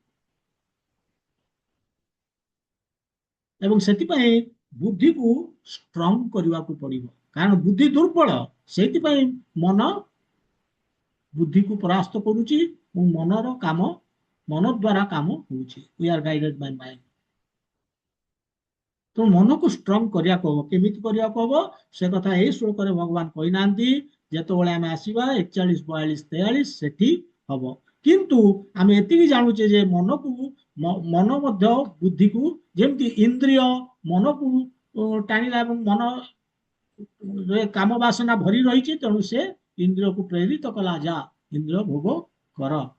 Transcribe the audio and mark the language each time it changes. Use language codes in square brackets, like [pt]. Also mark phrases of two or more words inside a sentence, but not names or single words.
[or] ଏବଂ ସେଥିପାଇଁ ବୁଦ୍ଧିକୁ ଷ୍ଟ୍ରଙ୍ଗ କରିବାକୁ ପଡିବ, କାରଣ ବୁଦ୍ଧି ଦୁର୍ବଳ। ସେଇଥିପାଇଁ ମନ ବୁଦ୍ଧିକୁ ପରାସ୍ତ କରୁଛି ଏବଂ ମନର କାମ, ମନ ଦ୍ୱାରା କାମ ହଉଛି। [en] We are guided by mind. [or] ତ ମନକୁ ଷ୍ଟ୍ରଙ୍ଗ କରିବାକୁ ହବ। କେମିତି କରିବାକୁ ହବ ସେ କଥା ଏଇ ଶ୍ଲୋକରେ ଭଗବାନ କହିନାହାନ୍ତି। ଯେତେବେଳେ ଆମେ ଆସିବା 41, 42, 43 ସେଠି ହବ। କିନ୍ତୁ ଆମେ ଏତିକି ଜାଣୁଛେ ଯେ ମନକୁ, ମନ ମଧ୍ୟ ବୁଦ୍ଧିକୁ, ଯେମିତି ଇନ୍ଦ୍ରିୟ ମନକୁ ଟାଣିଲା ଏବଂ ମନ କାମ ବାସନା ଭରି ରହିଛି, ତେଣୁ ସେ ଇନ୍ଦ୍ରିୟକୁ ପ୍ରେରିତ କଲା, ଯା ଇନ୍ଦ୍ରିୟ ଭୋଗ କର।